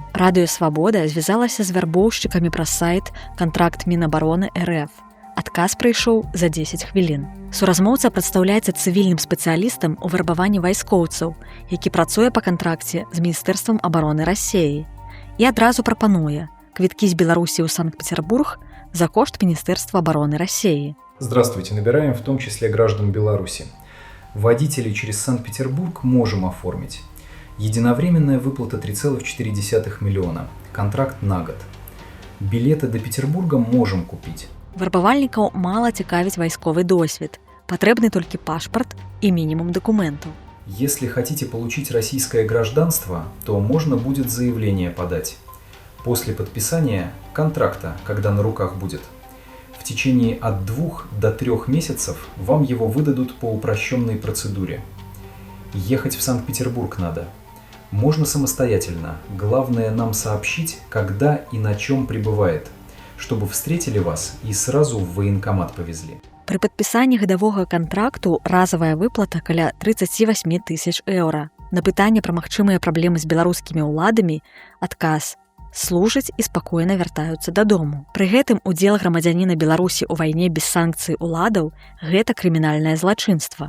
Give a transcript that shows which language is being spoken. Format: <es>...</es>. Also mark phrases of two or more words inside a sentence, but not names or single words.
<be>Радыё Свабода звязалася з вярбоўшчыкамі праз сайт «Кантракт Мінабароны РФ». Адказ прыйшоў за 10 хвілін. Суразмоўца прадстаўляецца цывільным спецыялістам у вярбаванні вайскоўцаў, які працуе па кантракце з Міністэрствам абароны Расіі. І адразу прапануе квіткі з Беларусі ў Санкт-Петербург за кошт</be> <ru>Министерства обороны России. Здравствуйте, набираем в том числе граждан Беларуси. Водителей через Санкт-Петербург можем оформить. Единовременная выплата 3,4 миллиона. Контракт на год. Билеты до Петербурга можем купить.</ru> <be>Вярбавальнікаў мала цікавіць вайсковы досвед. Патрэбны толькі пашпарт</be> <ru>и минимум документов. Если хотите получить российское гражданство, то можно будет заявление подать. После подписания контракта, когда на руках будет, в течение от 2 до 3 месяцев вам его выдадут по упрощенной процедуре. Ехать в Санкт-Петербург надо. Можно самостоятельно. Главное нам сообщить, когда и на чем прибывает, чтобы встретили вас и сразу в военкомат повезли.</ru> <be>При падпісанні гадавога кантракту разовая выплата каля 38 тысяч еўра. На пытанне пра магчымыя праблемы з беларускімі ўладамі адказ: служаць і спакойна вяртаюцца дадому. Пры гэтым удзел грамадзяніна Беларусі ў вайне без санкцый уладаў гэта крымінальнае злачынства.</be>